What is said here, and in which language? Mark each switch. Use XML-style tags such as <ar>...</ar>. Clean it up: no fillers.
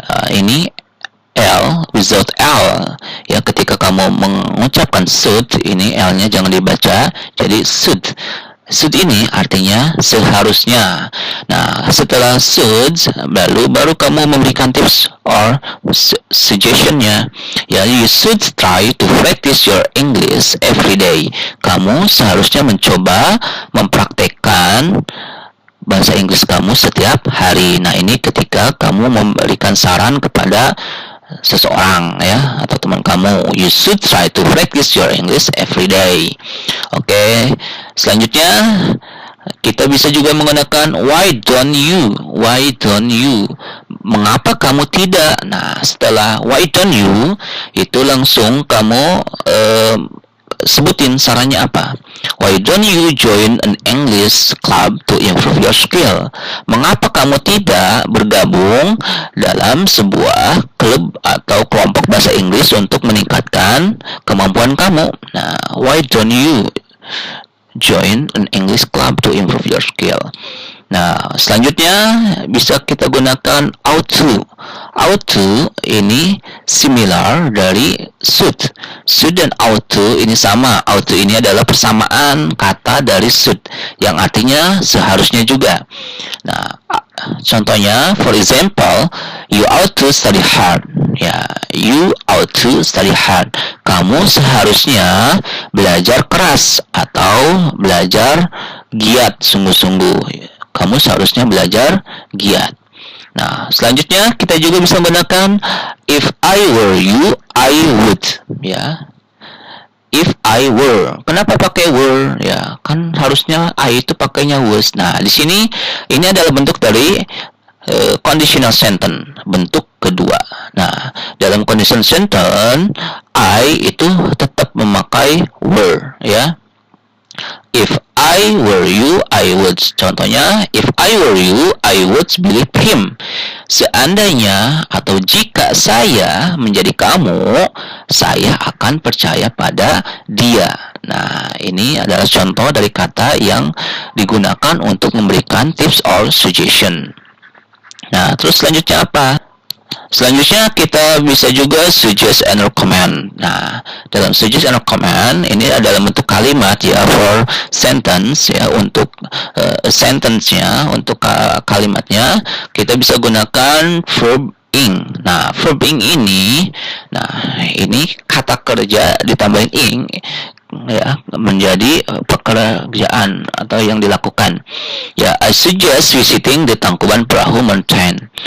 <id>Ini L without L, ya. Ketika kamu mengucapkan should, ini L-nya jangan dibaca, jadi should. Should ini artinya seharusnya. Nah, setelah should, baru kamu memberikan</id> <en>tips or suggestion-</en> <id>nya.</id> <en>Ya, you should try to practice your English every day.</en> <id>Kamu seharusnya mencoba mempraktekkan bahasa Inggris kamu setiap hari. Nah, ini ketika kamu memberikan saran kepada seseorang, ya, atau teman kamu.</id> <en>You should try to practice your English every day.</en> <id>Oke. Selanjutnya kita bisa juga menggunakan why don't you?</id> <en>Why don't you?</en> <id>Mengapa kamu tidak? Nah, setelah why don't you itu langsung kamu sebutin sarannya apa.</id> <en>Why don't you join an English club to improve your skill?</en> <id>Mengapa kamu tidak bergabung dalam sebuah klub atau kelompok bahasa Inggris untuk meningkatkan kemampuan kamu?</id> <en>Nah, why don't you join an English club to improve your skill?</en> <id>Nah, selanjutnya bisa kita gunakan ought to. Ought to ini similar dari should. Should dan ought to ini sama. Ought to ini adalah persamaan kata dari should, yang artinya seharusnya juga. Nah, contohnya,</id> <en>for example, you ought to study hard. Ya, you ought to study hard.</en> <id>Kamu seharusnya belajar keras atau belajar giat sungguh-sungguh. Kamu seharusnya belajar giat. Nah, selanjutnya kita juga bisa menggunakan</id> <en>if I were you, I would. Ya, if I were.</en> <id>Kenapa pakai were? Ya, kan harusnya I itu pakainya was. Nah, di sini ini adalah bentuk dari conditional sentence, bentuk kedua. Nah, dalam conditional sentence I itu tetap memakai were, ya.</id> <en>If I were you, I would. Contohnya, if I were you, I would believe him.</en> <id>Seandainya atau jika saya menjadi kamu, saya akan percaya pada dia. Nah, ini adalah contoh dari kata yang digunakan untuk memberikan</id> <en>tips or suggestion.</en> <id>Nah, terus selanjutnya apa? Selanjutnya kita bisa juga</id> <en>suggest and recommend.</en> <id>Nah, dalam</id> <en>suggest and recommend</en> <id>ini adalah bentuk kalimat, ya,</id> <en>for sentence,</en> <id>ya, untuk sentence-nya, untuk kalimatnya kita bisa gunakan verb ing. Nah, verb ing ini, nah, ini kata kerja ditambahin ing, ya, menjadi pekerjaan atau yang dilakukan.</id> <en>Ya, I suggest visiting the Tangkuban Perahu Mountain.</en>